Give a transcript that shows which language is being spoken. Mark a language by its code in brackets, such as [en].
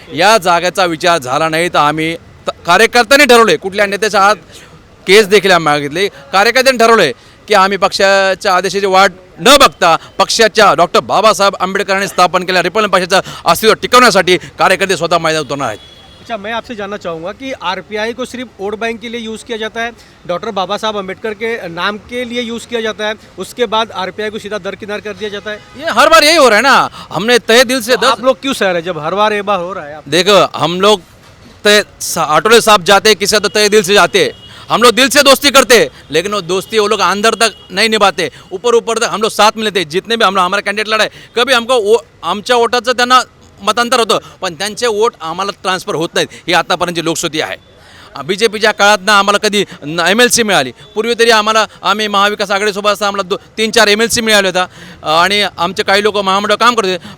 [mr] या जागेचा विचार झाला नाही तर आम्ही कार्यकर्त्यांनी ठरवले, कुठल्या नेत्याच्या हात केस देखील आम्ही मागितले, कार्यकर्त्यांनी ठरवले की आम्ही पक्षाच्या आदेशाची वाट न बघता पक्षाच्या डॉक्टर बाबासाहेब आंबेडकरांनी स्थापन केलेल्या रिपब्लिकन पक्षाचं अस्तित्व टिकवण्यासाठी कार्यकर्ते स्वतः मैदानात उतरणार आहेत. [hi] अच्छा, मैं आपसे जानना चाहूँगा कि RPI को सिर्फ वोट बैंक के लिए यूज़ किया जाता है, डॉक्टर बाबा साहब अम्बेडकर के नाम के लिए यूज़ किया जाता है, उसके बाद RPI को सीधा दरकिनार कर दिया जाता है? ये हर बार यही हो रहा है ना. हमने तय दिल से आप लोग क्यों सह रहे हैं जब हर बार एक बार हो रहा है? देखो, हम लोग आठवले साहब जाते हैं किसी तो तय दिल से जाते हैं. हम लोग दिल से दोस्ती करते हैं, लेकिन वो दोस्ती वो लोग अंदर तक नहीं निभाते. ऊपर तक हम लोग साथ में लेते हैं. जितने भी हम लोग हमारे कैंडिडेट लढाए, कभी हमको [mr] आमच्या वोटाचं त्यांना मतांतर होतं, पण त्यांचे वोट आम्हाला ट्रान्सफर होत नाहीत. ही आतापर्यंतची लोकशाही आहे. BJPच्या काळात ना आम्हाला कधी MLC मिळाली. पूर्वी तरी आम्ही महाविकास आघाडीसोबत असता आम्हाला 3-4 MLC मिळाले होता आणि आमचे काही लोक महामंडळ काम करत होते.